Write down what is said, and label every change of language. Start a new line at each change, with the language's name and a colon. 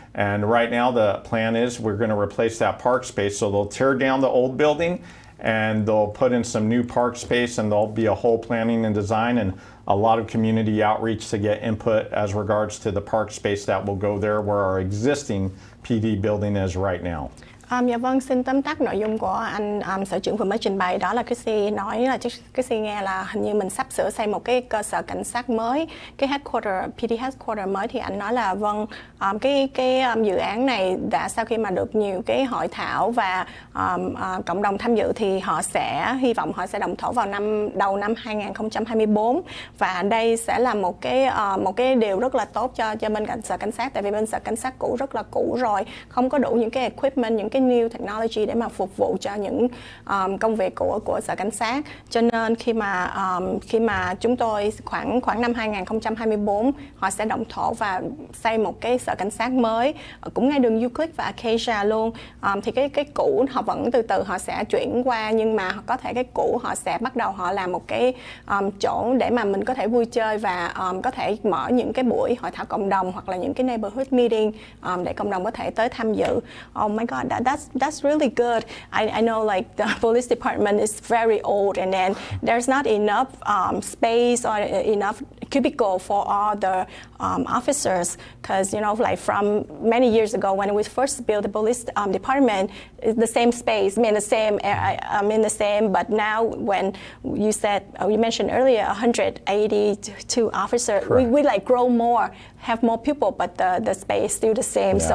English: And right now the plan is we're going to replace that park space. So they'll tear down the old building and they'll put in some new park space, and there'll be a whole planning and design and a lot of community outreach to get input as regards to the park space that will go there where our existing PD building is right now.
Vietnamese: Dạ vâng, xin tóm tắt nội dung của anh sở trưởng vừa mới trình bày. Đó là Chrissy nói là Chrissy nghe là hình như mình sắp sửa xây một cái cơ sở cảnh sát mới, cái headquarter, PD headquarter mới. Thì anh nói là vâng, cái dự án này đã sau khi mà được nhiều cái hội thảo và cộng đồng tham dự thì họ sẽ hy vọng họ sẽ động thổ vào đầu năm 2024, và đây sẽ là một cái điều rất là tốt cho bên cạnh sở cảnh sát, tại vì bên sở cảnh sát cũ rất là cũ rồi, không có đủ những cái equipment, những cái new technology để mà phục vụ cho những công việc của sở cảnh sát. Cho nên khi mà chúng tôi khoảng năm 2024 họ sẽ động thổ và xây một cái sở cảnh sát mới cũng ngay đường Euclid và Acacia luôn. Thì cái cũ họ vẫn từ từ họ sẽ chuyển qua, nhưng mà có thể cái cũ họ sẽ bắt đầu họ làm một cái chỗ để mà mình có thể vui chơi và có thể mở những cái buổi hội thảo cộng đồng hoặc là những cái neighborhood meeting để cộng đồng có thể tới tham dự.
English: Oh my God, that's really good. I know like the police department is very old, and then there's not enough space or enough cubicle for all the officers, because like from many years ago when we first built the police department, the same space, the same, but now when you mentioned earlier 182 officers, we like grow more, have more people, but the space still the same. Yeah.